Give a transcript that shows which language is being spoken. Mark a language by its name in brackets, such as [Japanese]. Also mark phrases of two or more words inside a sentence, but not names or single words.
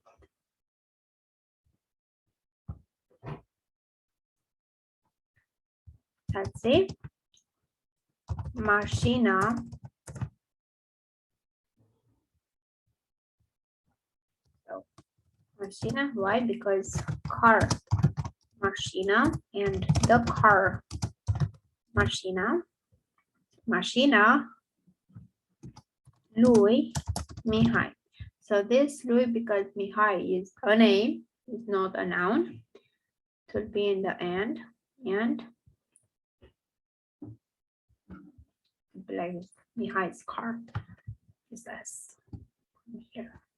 [English] Let's see. Mașina. So, mașina, why? Because car. Mașina and the car. [Romanian] Mașina. Mașina lui Mihai. [English] So this lui, because Mihai is a name, is not a noun. It will be in the end, and like Mihai's car is this here.